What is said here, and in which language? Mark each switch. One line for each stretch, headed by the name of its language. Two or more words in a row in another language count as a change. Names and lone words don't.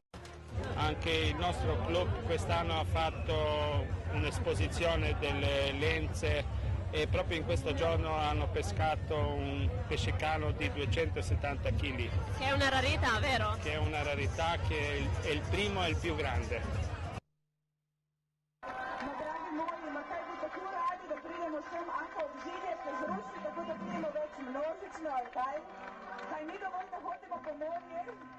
Italian: Anche il nostro club quest'anno ha fatto un'esposizione delle lenze e proprio in questo giorno hanno pescato un pesce cano di 270 kg. Che è una rarità, vero? Che è una rarità, che è il primo e il più grande.
Slovenian: Ma dragi moji, ma kaj bi tako radi, da pridemo sem ako obzidje se zruši, tako da pridemo več množično, ali kaj? Kaj ni dovolj, da hodimo po morju?